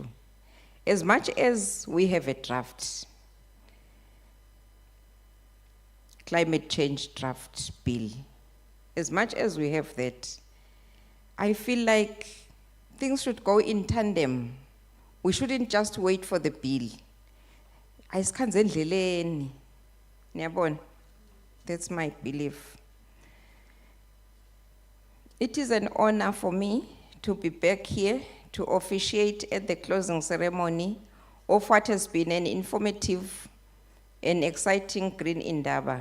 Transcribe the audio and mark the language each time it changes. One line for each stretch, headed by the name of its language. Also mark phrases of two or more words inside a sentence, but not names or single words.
English: As much as we have a draft, climate change draft bill, as much as we have that, I feel like things should go in tandem. We shouldn't just wait for the bill.
Swati: Ayisikhanze endleleni. Niyabona?
English: That's my belief. It is an honor for me to be back here to officiate at the closing ceremony of what has been an informative and exciting Green Indaba.